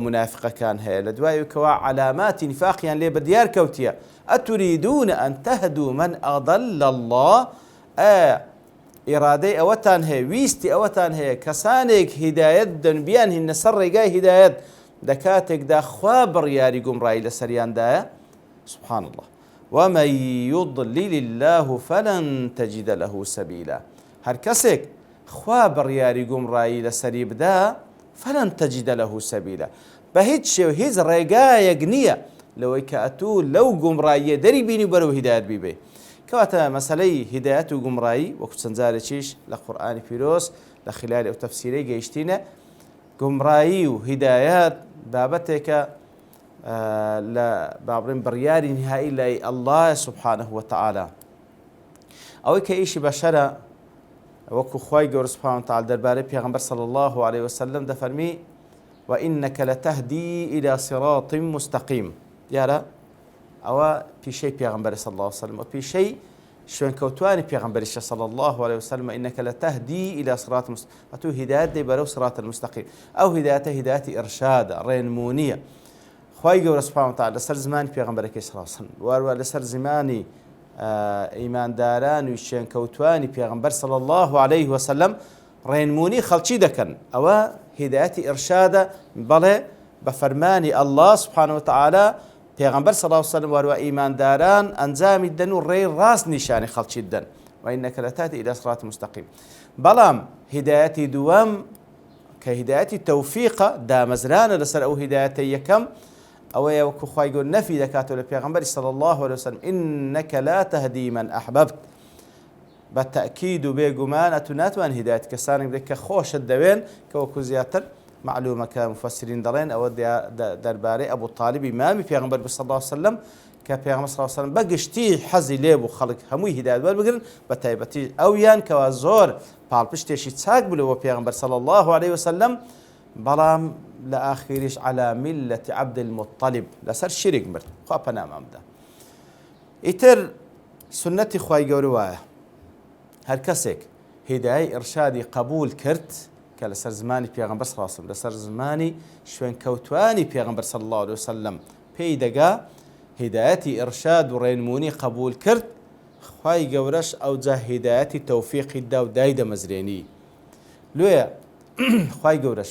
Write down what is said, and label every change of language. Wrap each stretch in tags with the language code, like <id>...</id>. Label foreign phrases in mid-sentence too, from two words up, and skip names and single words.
<ckb>منافقەکان هەیە لە دوایەوەکەوە علاماتی نیفاقیان لێ بەدیار کەوتیە</ckb> <ar>ئەتوریدون ئەن تەهدوو من ئەضەل الله</ar> <ckb>ئایا ئیرادەی ئەوەتان هەیە ویستی ئەوەتان هەیە کەسانێک هیدایەت بدەن بیان هینە سەر ڕێگای هیدایەت لە کاتێکدا خوا بڕیاری گومڕایی لەسەریاندایە</ckb> <ar>سبحان الله ومن يضلل الله فلن تجد له سبيلا</ar> <ckb>هەر کەسێک خوا بڕیاری گومڕایی لەسەری بدا</ckb> <ar>فلن تجد له سبيلا</ar> <ckb>بە هیچ شێو هیچ ڕێگایەک نییە لەوەی کە ئەتوو لەو گومڕاییە دەری بینی بەرەو هیدایەت بیبێ کەواتە مەسەلەی هیدایەت و گومڕایی وەکو چەند جارێکیش لە قورئانی پیرۆز لە خلالی ئەو تەفسیرەی گەیشتینە گومڕایی و هیدایەت بابەتێکە لە بابڕین بڕیاری نهایی لای ئەڵڵا</ckb> <ar>سوبحانه وتەعالە</ar> <ckb>ئەوەی کە ئیشی بەشەرە وەکو خوای گەورە</ckb> <ar>سوبحانه وتەعالە</ar> <ckb>دەربارەی پێغەمبەر</ckb> <ar>صلی الله عليه وسلم</ar> <ckb>دەفەرمی</ckb> <ar>وإنك لتهدي إلى صراط مستقيم</ar> <ckb>دیارە ئەوە پیشەی پێغەمبەر</ckb> <ar>صلی الله عليه وسلم</ar> <ckb>و پیشەی شوێنکەوتوانی پێغەمبەریشە</ckb> <ar>صلی الله عليه وسلم إنك لتهدي إلى صراط مستقيم</ar> <ckb>ئەتوو هیدایەت دەی بەرەو</ckb> <ar>صراط المستقيم</ar> <ckb>ئەو هیدایەتە هیدایەتی ئیرشادە ڕێنمونیە خوای گەورە</ckb> <ar>سوبحانه وتەعالە</ar> <ckb>لەسەر زمانی پێغەمبەرەکەی</ckb> <ar>صلی الله عليه وسلم</ar> <ckb>واروە لەسەر زمانی ئیمانداران و شوێنکەوتوانی پێغەمبەر</ckb> <ar>صلی الله عليه وسلم</ar> <ckb>ڕێنمونی خەڵکی دەکەن ئەوە هیدایەتی ئیرشادە بەڵێ بە فەرمانی ئەڵڵا</ckb> <ar>سوبحانه وتەعالە</ar> <ckb>پێغەمبەر</ckb> <ar>صلی الله عليه وسلم</ar> <ckb>واروە ئیمانداران ئەنجامی دەن و ڕێی ڕاست نیشانی خەڵکی دەن</ckb> <ar>وإنك لتهدي إلى صراط مستقيم</ar> <ckb>بەڵام هیدایەتی دووەم کە هیدایەتی تەوفیقە دامەزرانە لەسەر ئەو هیدایەتە یەکەم ئەوەیە وەکو خوای گەورە نەفی دەکاتەوە لە پێغەمبەری</ckb> <ar>صلی الله عليه وسلم إنك لا تهدي من أحببت</ar> <ckb>بەتەئکید و بێگومان ئەتوو ناتوان هیدایەت کەسانێک بدەیت کە خۆشت دەوێن کە وەکو زیاتر معلومەکە مفەسرین دەڵێن ئەوە دەربارەی ئەبوو تاالبی مامی پێغەمبەر</ckb> <ar>صلی الله عليه وسلم</ar> <ckb>کە پێغەمبەر</ckb> <ar>صلی الله عليه وسلم</ar> <ckb>بەگشتی حەزی لێبوو خەڵک هەمووی هیدایەت وەربگرن بە تایبەتی ئەویان کەوا زۆر پاڵپشتێکی چاک بوو لەوە پێغەمبەر</ckb> <ar>صلی الله عليه وسلم</ar> <ckb>بەڵام لە ئاخریش</ckb> <ar>على ملة عبد المطلب</ar> <ckb>لەسەر شیرک مرد خوا پەنامان بدە ئیتر سنەتی خوای گەورە وایە هەر کەسێک هیدایەی ئیرشادی قبول کرد کە لەسەر زمانی پێغەمبەر</ckb> <ar>صلی الله عليه وسلم</ar> <ckb>لەسەر زمانی شوێنکەوتوانی پێغەمبەر</ckb> <ar>صلی الله عليه وسلم</ar> <ckb>پێی دەگا هیدایەتی ئیرشاد و ڕێنمونی قبول کرد خوای گەورەش ئەوجا هیدایەتی تەوفیقی دا و دای دەمەزرێنی لێیە خوای گەورەش</ckb>